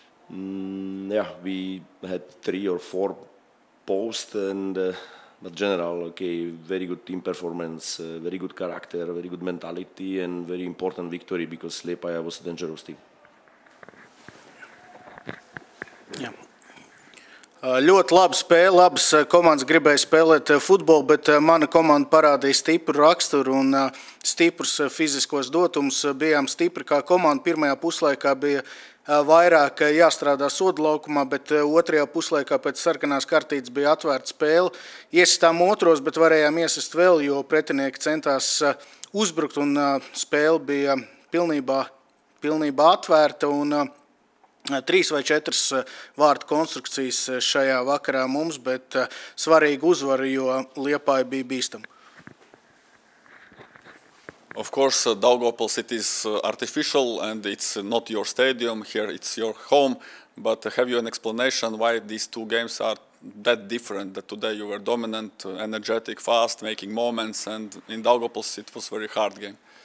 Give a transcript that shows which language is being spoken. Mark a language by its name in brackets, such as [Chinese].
[English] We had 3 or 4 posts, and but general, very good team performance, very good character, very good mentality, and very important victory because Liepāja was a dangerous team. [Latvian] Jā. Ļoti laba spēle, labas komandas gribēja spēlēt futbolu, bet mana komanda parādīja stipru raksturu un stiprus fiziskos dotumus. Bijām stipri kā komanda. Pirmajā puslaikā bija vairāk jāstrādā soda laukumā, bet otrajā puslaikā pēc sarkanās kartītes bija atvērta spēle. Iesistām otros, bet varējām iesist vēl, jo pretinieki centās uzbrukt un spēle bija pilnībā atvērta. Un 3 vai 4 vārtu konstrukcijas šajā vakarā mums, bet svarīga uzvara, jo Liepāja bija bīstama. [English] Of course, Daugavpils, it is artificial and it's not your stadium. Here it's your home. But have you an explanation why these 2 games are that different? That today you were dominant, energetic, fast, making moments, and in Daugavpils it was a very hard game.